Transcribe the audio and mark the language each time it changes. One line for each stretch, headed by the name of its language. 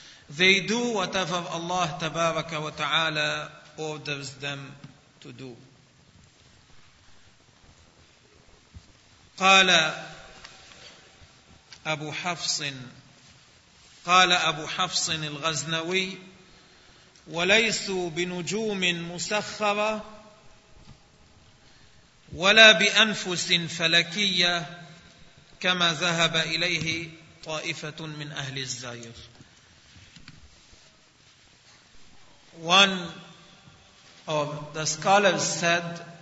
English: They do whatever Allah
Arabic: تبارك وتعالى
English: orders them to do.
Arabic: قال أبو حفص الغزنوي وليسوا بنجوم مسخرة ولا بأنفس فلكية كما ذهب إليه طائفة من أهل الزائر.
English: One of the scholars said,